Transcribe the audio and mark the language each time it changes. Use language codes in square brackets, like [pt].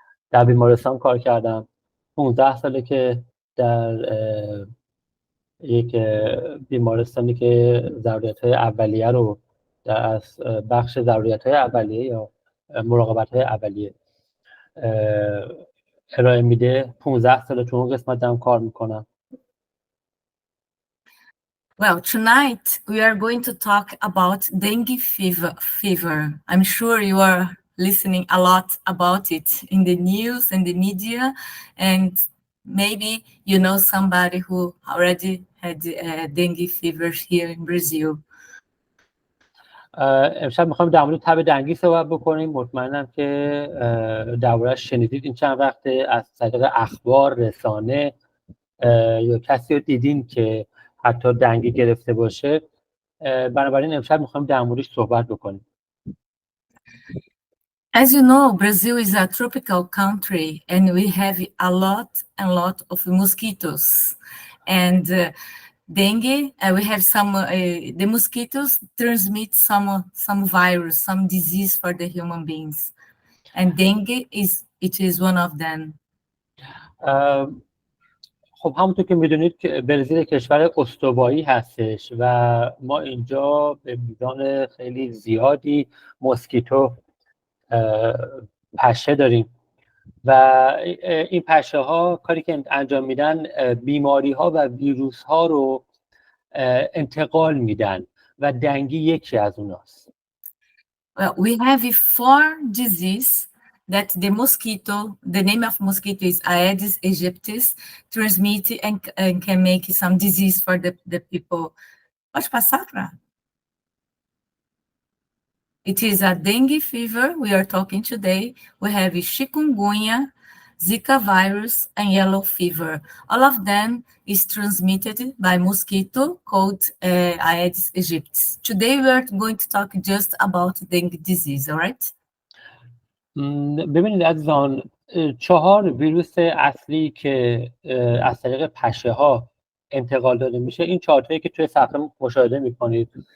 [fa] در بیمارستان کار کردم. 15 ساله که در یک بیمارستانی که ضروریت‌های اولیه رو در بخش ضروریت‌های اولیه یا مراقبت‌های اولیه ارائه میده، 15 ساله تو اون قسمت دارم کار میکنم. [en] Well, tonight we are going to talk about dengue fever. I'm sure you are listening a lot about it in the news and the media, and maybe you know somebody who already had dengue fever here in Brazil. [fa] امشب میخوایم در مورد تب دنگی صحبت بکنیم. مطمئنم که درباره‌اش شنیدید این چند وقته از طریق اخبار، رسانه، یا کسی رو دیدین که حتی دنگی گرفته باشه. بنابراین امشب میخوایم در موردش صحبت بکنیم. [en] As you know, Brazil is a tropical country and we have a lot of mosquitoes. And dengue, we have some, the mosquitoes transmit some virus, some disease for the human beings. And dengue is one of them. [fa] خب همونطور که میدونید که برزیل کشور استوایی هستش و ما اینجا به میزان خیلی زیادی مسکیتو پشه داریم و این پشه ها کاری که انجام میدن بیماری ها و ویروس ها رو انتقال میدن و دنگی یکی از اوناست. [en] Well, we have 4 diseases that the mosquito, the name of mosquito is Aedes aegypti, transmit and can make some disease for the people. [pt] Pode passar, Pra? [en] It is a dengue fever we are talking today. We have chikungunya, Zika virus, and yellow fever. All of them is transmitted by mosquito called Aedes aegypti. Today we are going to talk just about dengue disease, all right? [fa] ببینید عزیزان، 4 ویروس اصلی که از طریق پشه ها انتقال داده میشه، این 4 تایی که توی صفحه مشاهده میکنید.